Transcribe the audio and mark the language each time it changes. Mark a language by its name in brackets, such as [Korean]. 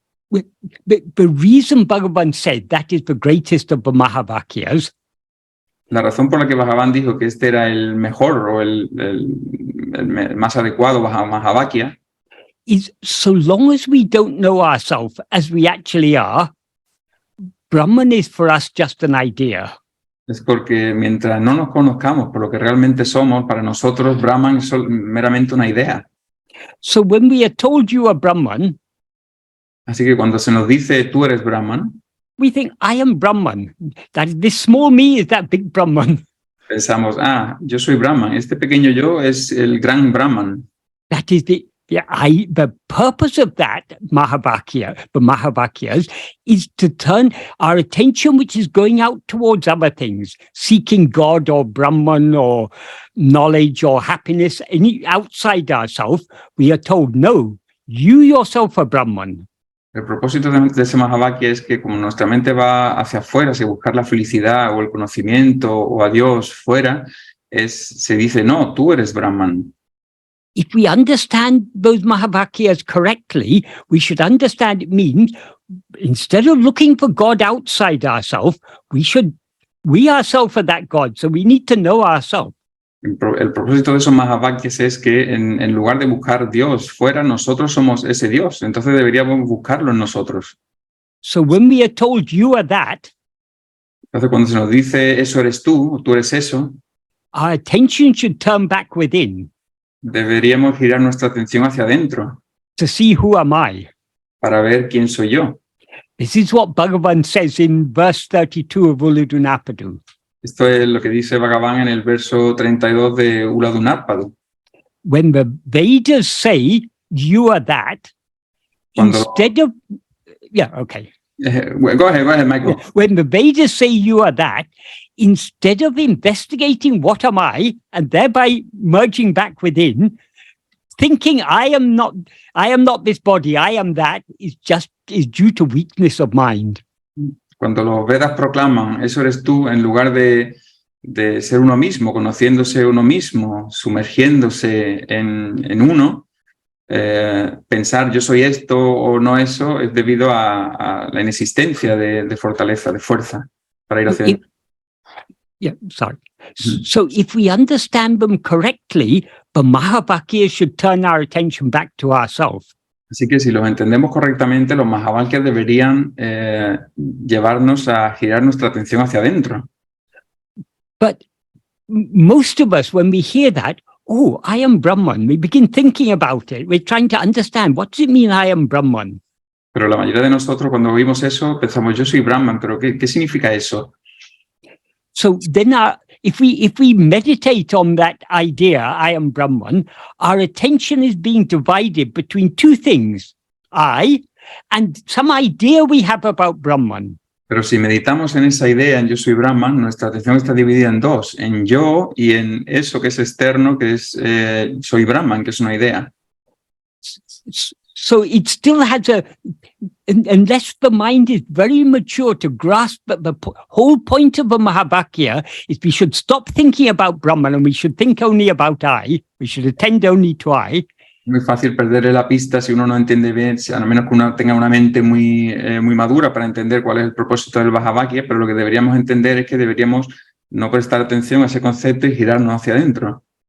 [English] The reason Bhagavan said that is the greatest of the Mahavakyas. [Spanish] La razón por la que Bhagavan dijo que este era el mejor o el más adecuado Mahavakya [English] is so long as we don't know ourselves as we actually are, Brahman is for us just an idea. [Spanish] Es porque mientras no nos conozcamos por lo que realmente somos, para nosotros Brahman es meramente una idea. [English] So when we are told you are Brahman, [Spanish] así que cuando se nos dice tú eres Brahman, [English] we think I am Brahman. That this small me is that big Brahman. [Spanish] Pensamos, yo soy Brahman. Este pequeño yo es el gran Brahman. [English] That is the purpose of that Mahavakya, the Mahavakyas, is to turn our attention, which is going out towards other things, seeking God or Brahman or knowledge or happiness, any outside ourselves. We are told, no, you yourself are Brahman. [Spanish] El propósito de ese Mahavakya es que como nuestra mente va hacia afuera, hacia buscar la felicidad o el conocimiento o a Dios fuera, se dice, no, tú eres Brahman. [English] If we understand those Mahavakyas correctly, we should understand it means instead of looking for God outside ourselves, we ourselves are that God. So we need to know ourselves. [Spanish] El propósito de esos Mahavakyas es que en lugar de buscar Dios fuera, nosotros somos ese Dios. Entonces deberíamos buscarlo en nosotros. [English] So when we are told you are that, [Spanish] entonces cuando se nos dice eso eres tú eres eso, [English] our attention should turn back within. [Spanish] Deberíamos girar nuestra atención hacia adentro. [English] To see who am I. [Spanish] Para ver quién soy yo. [English] This is what Bhagavan says in verse 32 of Uladunapadu. [Spanish] Esto es lo que dice Bhagavan en el verso 32 de Uladunapadu. [English] When the Vedas say you are that, instead of... Yeah, okay. Go ahead, Michael. When the Vedas say you are that, instead of investigating what am I, and thereby merging back within, thinking I am not this body, I am that, is due to weakness of mind. [Spanish] Cuando los Vedas proclaman, eso eres tú, en lugar de ser uno mismo, conociéndose uno mismo, sumergiéndose en uno, pensar yo soy esto o no eso, es debido a la inexistencia de fortaleza, de fuerza, para ir hacia adentro. [English] Yeah, sorry. So if we understand them correctly, the Mahavakyas should turn our attention back to ourselves. [Spanish] Así que si los entendemos correctamente, los Mahavakyas deberían llevarnos a girar nuestra atención hacia adentro. [English] But most of us, when we hear that, oh, I am Brahman, we begin thinking about it. We're trying to understand, what does it mean I am Brahman? [Spanish] Pero la mayoría de nosotros cuando oímos eso pensamos, yo soy Brahman, pero ¿qué significa eso? [English] So then if we meditate on that idea, I am Brahman, our attention is being divided between two things, I and some idea we have about Brahman. [Spanish] Pero si meditamos en esa idea, en yo soy Brahman, nuestra atención está dividida en dos, en yo y en eso que es externo, que es soy Brahman, que es una idea. [English] So it still has unless the mind is very mature to grasp that the whole point of a Mahavakya is we should stop thinking about Brahman and we should think only about I. We should attend only to I. [Spanish] Muy fácil perderle la pista si uno no entiende bien, a menos que uno tenga una mente muy madura para entender cuál es el propósito del Mahavakya, pero lo que deberíamos entender es que deberíamos no prestar atención a ese concepto y girarnos hacia adentro.